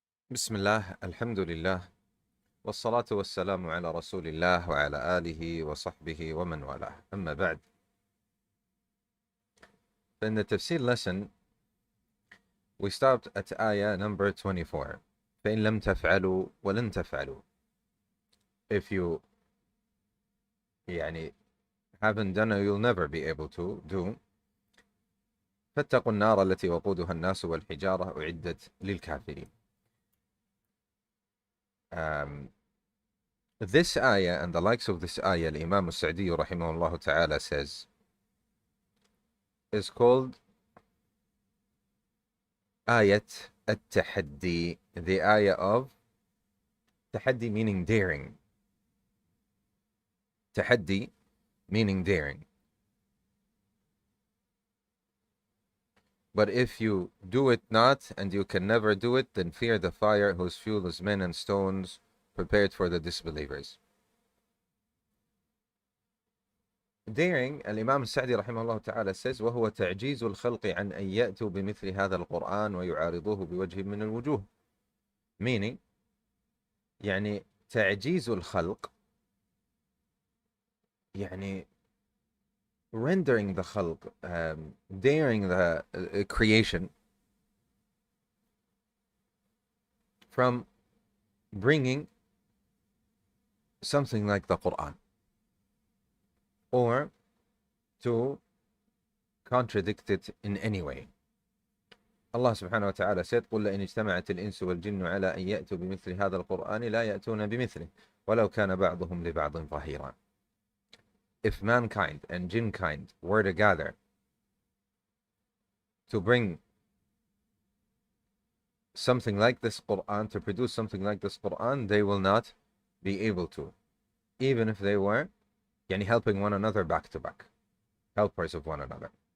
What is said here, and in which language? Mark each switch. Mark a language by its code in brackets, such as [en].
[ar] بسم الله الحمد لله والصلاة والسلام على رسول الله وعلى آله وصحبه ومن والاه. أما بعد, [en] in the Tafsir lesson we stopped at ayah number 24. [ar] فإن لم تفعلوا ولن تفعلوا. [en] If you haven't done it, you'll never be able to do. [ar] فاتقوا النار التي وقودها الناس والحجارة أعدت للكافرين. [en] This ayah and the likes of this ayah, Imam As-Si'di rahimahullah ta'ala says, is called ayat at-tahaddi, the ayah of tahaddi meaning daring. Tahaddi meaning daring. But if you do it not, and you can never do it, then fear the fire whose fuel is men and stones, prepared for the disbelievers. Daring, Al-Imam As-Si'di rahimahullah ta'ala says, [ar] وَهُوَ تَعْجِيزُ الْخَلْقِ عَنْ أَنْ يَأْتُوا بِمِثْلِ هَذَا الْقُرْآنِ وَيُعَارِضُوهُ بِوَجْهٍ مِنَ الْوُجُوهِ. [en] Meaning, [ar] تعجيز الخلق, [en] rendering the khalq, daring the creation from bringing something like the Quran, or to contradict it in any way. Allah subhanahu wa ta'ala said, [ar] قُلْ لَإِنِ اجْتَمَعَتِ الْإِنسُ وَالْجِنُّ عَلَىٰ أَنْ يَأْتُوا بِمِثْلِ هَذَا الْقُرْآنِ لَا يَأْتُونَ بِمِثْلِهِ وَلَوْ كَانَ بَعْضُهُمْ لِبَعْضٍ ظَهِيرًا. [en] If mankind and jinnkind were to gather to bring something like this Quran, to produce something like this Quran, they will not be able to, even if they were helping one another back to back, helpers of one another.